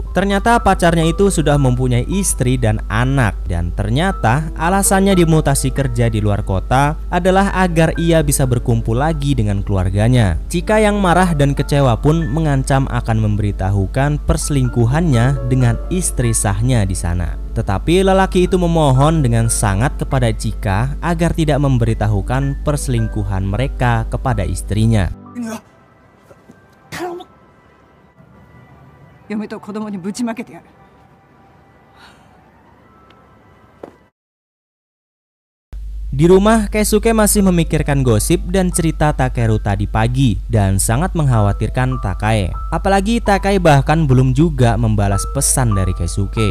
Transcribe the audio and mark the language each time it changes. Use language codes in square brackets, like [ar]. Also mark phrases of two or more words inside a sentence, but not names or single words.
[id] Ternyata pacarnya itu sudah mempunyai istri dan anak, dan ternyata alasannya dimutasi kerja di luar kota adalah agar ia bisa berkumpul lagi dengan keluarganya. Chika yang marah dan kecewa pun mengancam akan memberitahukan perselingkuhannya dengan istri sahnya di sana. Tetapi lelaki itu memohon dengan sangat kepada Chika agar tidak memberitahukan perselingkuhan mereka kepada istrinya. [ja] 嫁と子供にぶちまけてやる。 [id] Di rumah, Keisuke masih memikirkan gosip dan cerita Takeru tadi pagi dan sangat mengkhawatirkan Takae. Apalagi Takae bahkan belum juga membalas pesan dari Keisuke.